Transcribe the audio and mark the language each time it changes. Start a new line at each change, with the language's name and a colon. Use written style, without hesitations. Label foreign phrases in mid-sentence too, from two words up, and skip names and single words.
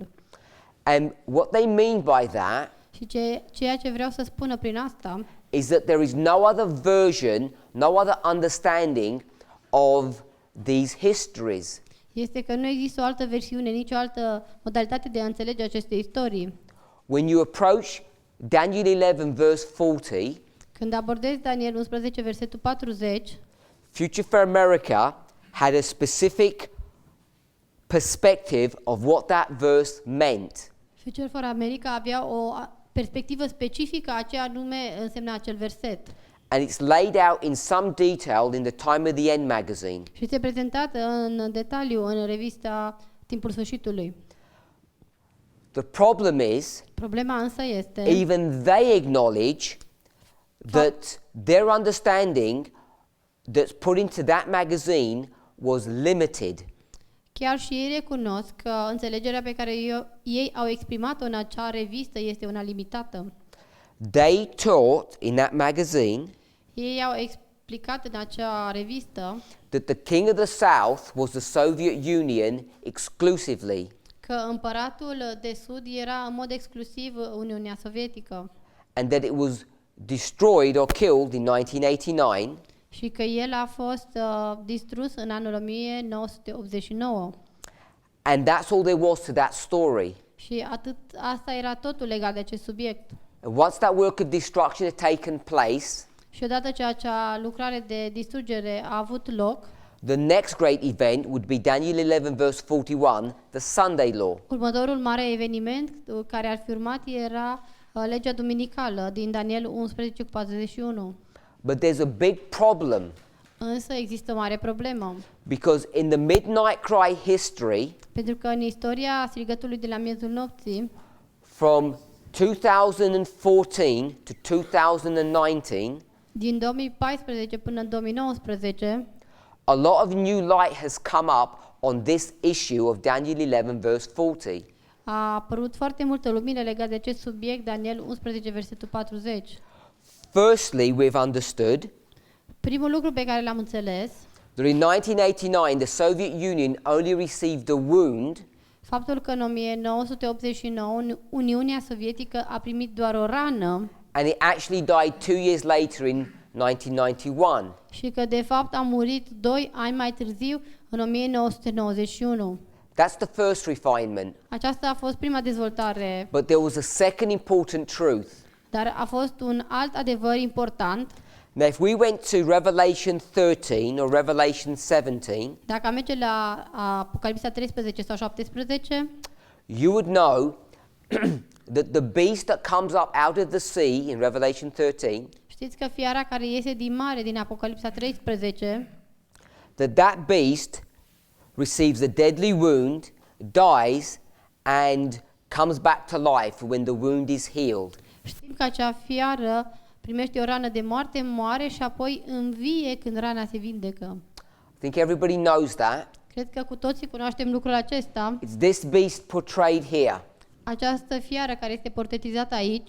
English: And what they mean by that
Romanian: Și ceea ce vreau să spună prin asta
English: is that there is no other version, no other understanding of these histories.
Romanian: este că nu există o altă versiune, nicio altă modalitate de a înțelege aceste istorii.
English: When you approach Daniel 11 verse 40,
Romanian: Când abordezi Daniel 11, versetul 40,
English: Future for America had a specific perspective of what that verse meant.
Romanian: Future for America avea o perspectivă specifică a ce anume însemna acel verset.
English: And it's laid out in some detail in the Time of the End magazine.
Romanian: Și este prezentată în detaliu în revista Timpul Sfârșitului.
English: The problem is,
Romanian: Problema însă este
English: even they acknowledge that their understanding that's put into that magazine was limited.
Romanian: Chiar și ei recunosc că înțelegerea pe care ei au exprimat-o în acea revistă este una limitată.
English: They taught in that magazine
Romanian: Ei au explicat în acea revistă
English: that the king of the South was the Soviet Union exclusively,
Romanian: că împăratul de Sud era în mod exclusiv Uniunea Sovietică
English: and that it was destroyed or killed in 1989,
Romanian: și că el a fost distrus în anul 1989.
English: and that's all there was to that story.
Romanian: Și asta era totul legat de acest subiect.
English: And once that work of destruction had taken place,
Romanian: Și odată ce acea lucrare de distrugere a avut loc,
English: the next great event would be Daniel 11 verse 41, the Sunday law.
Romanian: următorul mare eveniment care ar fi urmat era legea duminicală din Daniel 11:41.
English: But there's a big problem,
Romanian: Însă există o mare problemă,
English: because in the midnight cry history
Romanian: pentru că în istoria strigătului de la miezul nopții,
English: from 2014 to 2019,
Romanian: din 2014 până în 2019,
English: a lot of new light has come up on this issue of Daniel 11 verse 40.
Romanian: a apărut foarte multă lumină legată de acest subiect, Daniel 11, versetul 40.
English: Firstly, we've understood
Romanian: Primul lucru pe care l-am înțeles,
English: that in 1989 the Soviet Union only received a wound
Romanian: faptul că în 1989 Uniunea Sovietică a primit doar o rană
English: and it actually died 2 years later in 1991.
Romanian: și că de fapt a murit 2 ani mai târziu, în 1991.
English: That's the first refinement.
Romanian: Aceasta a fost prima dezvoltare,
English: But there was a second important truth.
Romanian: dar a fost un alt adevăr important.
English: Now, if we went to Revelation 13 or Revelation 17,
Romanian: Dacă am merge la Apocalipsa 13 sau 17,
English: you would know that the beast that comes up out of the sea in Revelation 13,
Romanian: știți că fiara care iese din mare din Apocalipsa 13,
English: that beast receives a deadly wound, dies, and comes back to life when the wound is healed.
Romanian: știm că acea fiară primește o rană de moarte, moare și apoi învie când rana se vindecă.
English: I think everybody knows that.
Romanian: Cred că cu toții cunoaștem lucrul acesta.
English: It's this beast portrayed here,
Romanian: Această fiară care este portretizată aici,